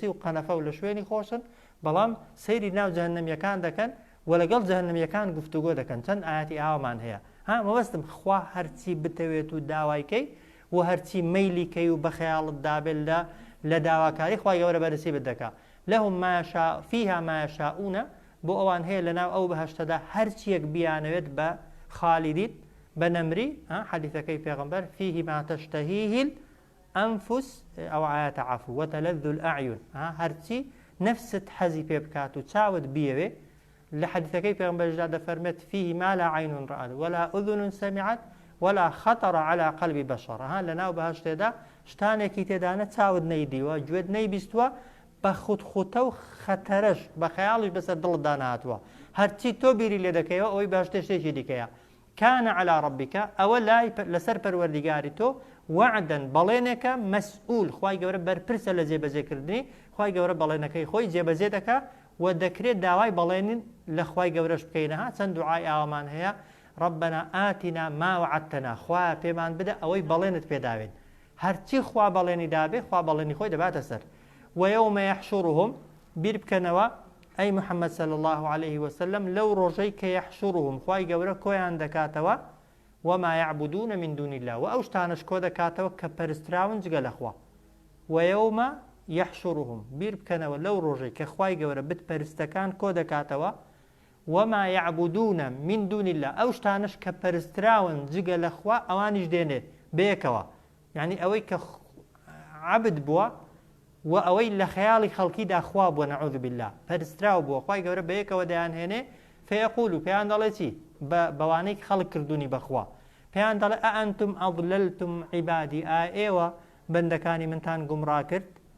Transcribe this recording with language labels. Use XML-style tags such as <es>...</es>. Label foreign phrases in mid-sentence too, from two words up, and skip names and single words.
<ckb>و قەنەفە و لە شوێنی خۆشن بەڵام سەیری ناو جەهەنەمیەکان دەکەن و لەگەڵ جەهەنەمیەکان گفتوگۆ دەکەن چەند ئاەتی ئاوامان هەیە مەبەستم خوا هەرچی بتەوێت و داوایکەی و هەرچی مەیلیکەی و بە خەیاڵت دابێت لە داواکاری خوای گەورە بەرزی بدەکا</ckb> <ar>لەهم فیها ما یەشاؤون</ar> <ckb>بۆ ئەوان هەیە لەناو ئەو بەهەشتەدا هەرچیەک بیانەوێت بە خالیدیت بە نەمری حەدیثەکەی پێغەمبەر</ckb> <ar>فیه ما تشتهیه</ar> <ckb>الأنفس ئەو ئاەتە</ckb> <ar>عەفو وتەلەذ الأعیون</ar> <ckb>هەرچی نەفست حەزی پێ بکات و چاوت بیەوێ لە حەدیثەکەی پێغەمبەردا دەفەرمێت</ckb> <ar>فیه ما لا عین رأت ولا أذن سمعت ولا خطر على قلب بشر</ar> <ckb>لەناو بەهەشتێدا شتانێکی تێدانە چاوت نەیدیوە گوێت نەیبیستووە بە خودخوتە و خەتەرەش بە خەیاڵیش بەسەر دڵتدا نهاتووە هەرچی تۆ بیری لێ دەکەیەوە ئەوەی بەهەشتێ شتێکی دیکەیە</ckb> <ar>کانە عەلا ڕەبیکە</ar> <ckb>ئەوە لای لەسەر پەروەردیگاری تۆ وعدەن بەڵێنێکە مەسئول خوای گەورە بەرپرسە لە جێبەجێکردنی خوای گەورە بەڵێنەکەی خۆی جێبەجێ دەکا و دەکرێت داوای بەڵێنین لە خوای گەورەش بکەینەها چەند دوعای ئاوامان هەیە</ckb> <ar>ربنا آتنا ما وعدتنا</ar> <ckb>خوا پێمان بدە ئەوەی بەڵێنت پێداوێت هەرچی خوا بەڵێنی دابێ خوا بەڵێنی خۆی دەباتە سەر</ckb> <ar>ويوم يحشرهم</ar> <ckb>بیر بکەنەوە ئەی محەممەد</ckb> <ar>صلی الله عليه وسلم</ar> <ckb>لەو ڕۆژەی کە يحشرهم خوای گەورە کۆیان دەکاتەوە</ckb> <ar>وما يعبدون من دون الله</ar> <ckb>و ئەو شتانش کۆ دەکاتەوە کە پەرستراون جگە لەخوا</ckb> <ar>ويوم يحشرهم</ar> <ckb>بیر بکەنەوە لەو ڕۆژەی کە خوای گەورە بتپەرستەکان کۆ دەکاتەوە</ckb> <ar>وما يعبدون من دون الله</ar> <ckb>ئەو شتانش کە پەرستراون جگە لەخوا ئەوانیش دێنێت بەیەکەوە یعنی ئەوەی کە عەبد بووە و ئەوەی لە خەیاڵی خەڵکیدا خوا بووە</ckb> <ar>نەعوذ بالله</ar> <ckb>پەرستراو بووە خوای گەورە بەیەکەوە دەیانهێنێ فەیەقول و پێیان دەڵێ چی بەوانەی خەڵک کردوونی بەخوا پێیان دەڵێ</ckb> <ar>ئەئەنتم ئەضللتم عیبادی</ar> <ckb>ئێوە بەندەکانی منتان گومڕا کرد</ckb>